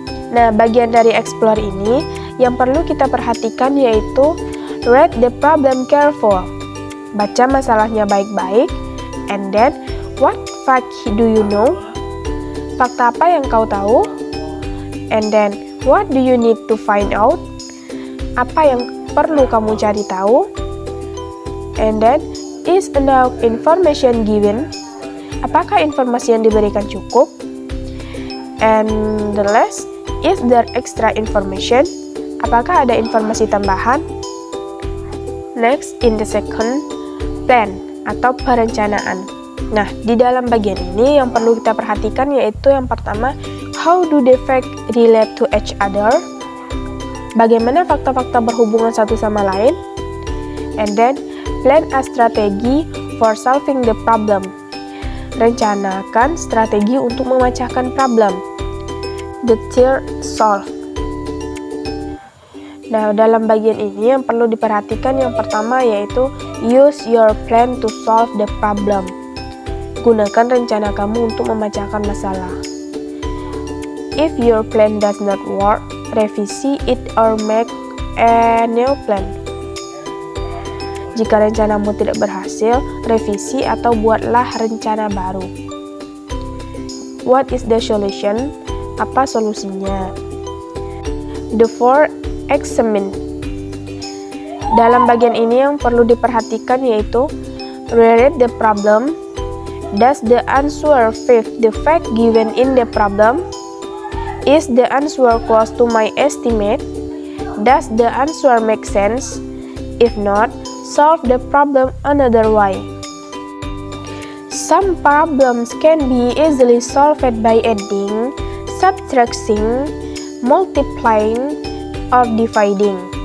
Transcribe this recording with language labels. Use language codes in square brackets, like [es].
[id] Nah, bagian dari explore ini yang perlu kita perhatikan yaitu [en] read the problem careful. [id] Baca masalahnya baik-baik. [en] And then, what fact do you know? [id] Fakta apa yang kau tahu? [en] And then, what do you need to find out? [id] Apa yang perlu kamu cari tahu? [en] And then, is enough information given? [id] Apakah informasi yang diberikan cukup? [en] And the last, is there extra information? [id] Apakah ada informasi tambahan? [en] Next, in the second, plan [id] atau perencanaan. Nah, di dalam bagian ini yang perlu kita perhatikan yaitu yang pertama, [en] how do the facts relate to each other? [id] Bagaimana fakta-fakta berhubungan satu sama lain? [en] And then, plan a strategy for solving the problem. [id] Rencanakan strategi untuk memecahkan problem. [en] The third, solve. [id] Nah, dalam bagian ini yang perlu diperhatikan yang pertama yaitu [en] use your plan to solve the problem. [id] Gunakan rencana kamu untuk memecahkan masalah. [en] If your plan does not work, revisi it or make a new plan. [id] Jika rencanamu tidak berhasil, revisi atau buatlah rencana baru. [en] What is the solution? [id] Apa solusinya? [en] The 4, examine. [id] Dalam bagian ini yang perlu diperhatikan yaitu [en] reread the problem. Does the answer fit the fact given in the problem? Is the answer close to my estimate? Does the answer make sense? If not, solve the problem another way. Some problems can be easily solved by adding, subtracting, multiplying, or dividing.